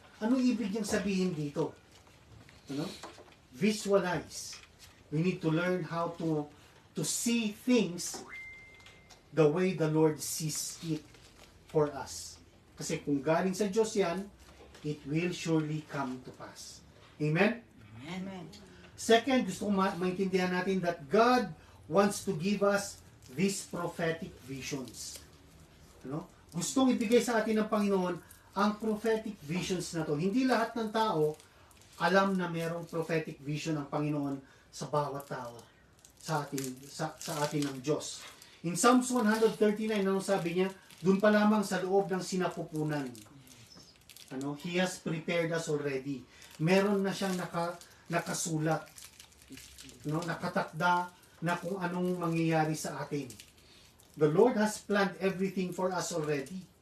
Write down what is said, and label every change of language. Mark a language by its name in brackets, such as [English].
[Filipino] Ano ibig niyang sabihin dito? [English] Visualize. We need to learn how to see things the way the Lord sees it for us. [Filipino] Kasi kung galing sa Diyos yan, [English] it will surely come to pass. Amen? Amen. Second, [Filipino] gusto kong maintindihan natin [English] that God wants to give us these prophetic visions. [Filipino] Gustong ibigay sa atin ng Panginoon ang prophetic visions na to. Hindi lahat ng tao alam na merong prophetic vision ng Panginoon sa bawat tao sa atin ng Diyos. In Psalms 139, ano sabi niya? Doon pa lamang sa loob ng sinapupunan. [English] He has prepared us already. [Filipino] Meron na siyang nakasulat. Nakatakda na kung anong mangyayari sa atin. [English] The Lord has planned everything for us already.